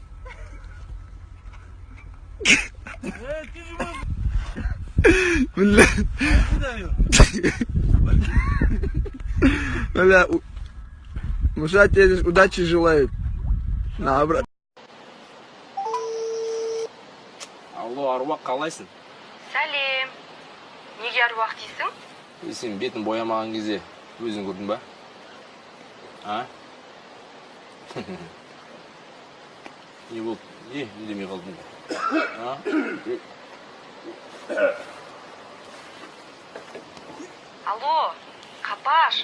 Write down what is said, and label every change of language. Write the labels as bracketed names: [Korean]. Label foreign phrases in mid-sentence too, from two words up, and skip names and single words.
[Russian] Бля. Бля. Муса тебе удачи желает. На, брат. [Kazakh] Алло, аруақ қалайсың? Сәлем. Неге аруақ дейсің? Сен бетін боямаған кезде өзің көрдің ба? А? Не болды? Үндемей қалдың? А? Алло, Қапаш.